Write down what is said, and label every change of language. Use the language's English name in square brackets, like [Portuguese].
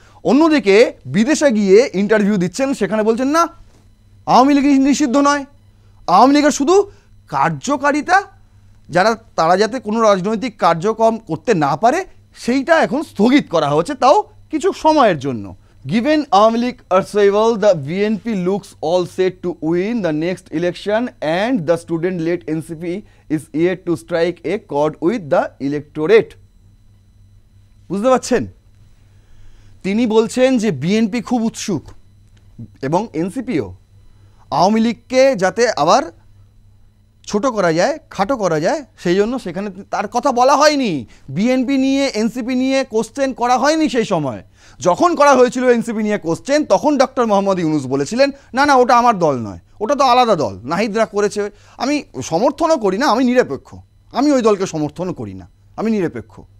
[Bangla] অন্যদিকে বিদেশে গিয়ে ইন্টারভিউ দিচ্ছেন, সেখানে বলছেন না আওয়ামী লীগ নিষিদ্ধ নয়, আওয়ামী লীগের শুধু কার্যকারিতা তারা যাতে কোনো রাজনৈতিক কার্যক্রম করতে না পারে সেইটা এখন স্থগিত করা হয়েছে, তাও কিছু সময়ের জন্য। [English] Given Awami League survival, the BNP looks all set to win the next election, and the student-led NCP is yet to strike a chord with the electorate. [Bangla] বুঝতে পারছেন, তিনি বলছেন যে বিএনপি খুব উৎসুক এবং এনসিপিও আওয়ামী লীগকে যাতে আবার ছোট করা যায়, খাটো করা যায়, সেই জন্য সেখানে তার কথা বলা হয়নি। বিএনপি নিয়ে এনসিপি নিয়ে কোশ্চেন করা হয়নি। সেই সময় যখন করা হয়েছিল এনসিপি নিয়ে কোশ্চেন, তখন ডক্টর মোহাম্মদ ইউনূস বলেছিলেন না ওটা আমার দল নয়, ওটা তো আলাদা দল, নাহিদরা করেছে, আমি সমর্থনও করি না, আমি নিরপেক্ষ, আমি ওই দলকে সমর্থনও করি না, আমি নিরপেক্ষ।